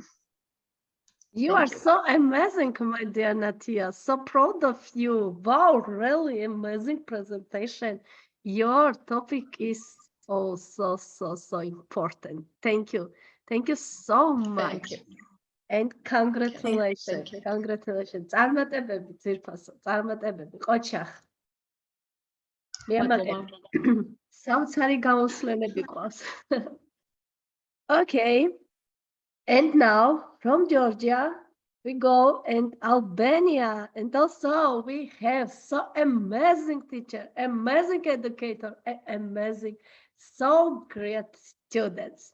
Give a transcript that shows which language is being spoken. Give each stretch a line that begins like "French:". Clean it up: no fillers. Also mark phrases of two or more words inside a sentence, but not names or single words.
English: You are so amazing, my dear Natia. So proud of you. Wow, really amazing presentation. Your topic is also so important. Thank you. Thank you so much. Thank you. And congratulations. Thank you. Congratulations.
Georgian: წარმატებები ძირფასო, წარმატებები, ყოჩახ. მიემატები. საოცარი გამოსვენები ყავს.
English: Okay. And now from Georgia, we go and Albania. And also we have so amazing teacher, amazing educator, amazing, so great students.